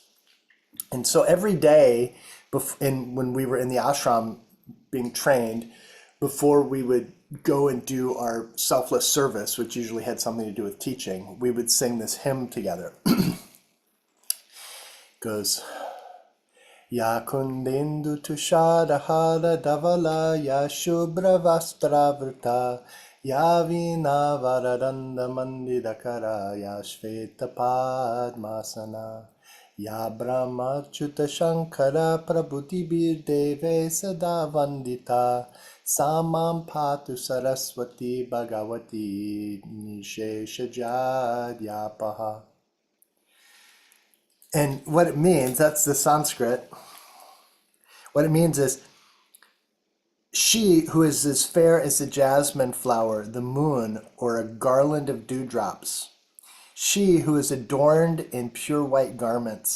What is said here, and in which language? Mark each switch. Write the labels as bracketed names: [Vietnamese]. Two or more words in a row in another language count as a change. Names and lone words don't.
[English] And so every day when we were in the ashram being trained, before we would go and do our selfless service, which usually had something to do with teaching, we would sing this hymn together. Goes, [Sanskrit] या कुन्देन्दुतुषारहारधवला या शुभ्रवस्त्रावृता या वीणावरदण्डमण्डितकरा या श्वेतपद्मासना या ब्रह्माच्युतशङ्करप्रभृतिभिर्देवैः सदा वन्दिता सा मां पातु सरस्वती भगवती निःशेषजाड्यापहा. [English] And what it means, that's the Sanskrit. What it means is, she who is as fair as a jasmine flower, the moon, or a garland of dewdrops. She who is adorned in pure white garments.